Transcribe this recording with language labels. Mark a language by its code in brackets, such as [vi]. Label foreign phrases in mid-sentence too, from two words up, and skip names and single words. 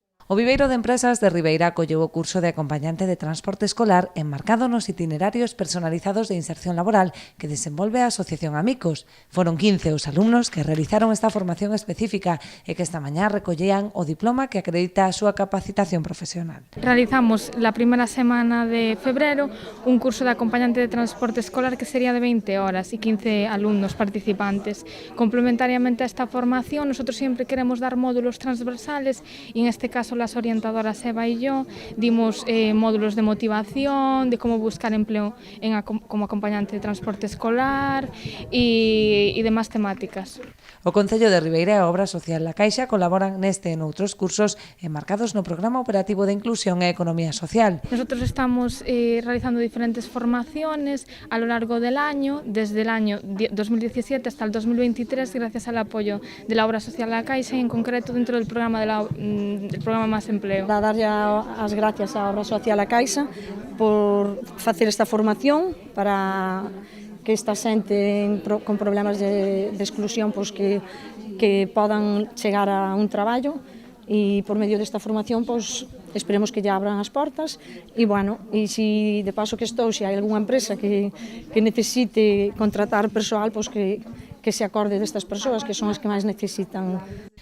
[gl] O Viveiro de Empresas de Ribeira acolleu o curso de acompañante de transporte escolar enmarcado nos itinerarios personalizados de inserción laboral que desenvolve a Asociación Amicos. Foron 15 os alumnos que realizaron esta formación específica e que esta mañá recollían o diploma que acredita a súa capacitación profesional. [es] Realizamos la primera semana de febrero un curso de acompañante de transporte escolar que sería de 20 horas y 15 alumnos participantes. Complementariamente a esta formación, nosotros siempre queremos dar módulos transversales y en este caso las orientadoras Eva y yo dimos módulos de motivación, de cómo buscar empleo como acompañante de transporte escolar y demás temáticas. [gl] O Concello de Ribeira e a Obra Social La Caixa colaboran neste e noutros cursos enmarcados no Programa Operativo de Inclusión e Economía Social. [es] Nosotros estamos realizando diferentes formaciones a lo largo del año, desde el año 2017 hasta el 2023, gracias al apoyo de la Obra Social La Caixa y en concreto dentro del programa Más Empleo. [gl] A darlle as gracias á Obra Social La Caixa por facer esta formación para que esta xente con problemas de exclusión pois que podan chegar a un traballo e por medio desta formación pois esperemos que lle abran as portas e bueno, e se de paso que estou, se hai algunha empresa que necesite contratar persoal, pois que se acorde destas persoas que son as que máis necesitan.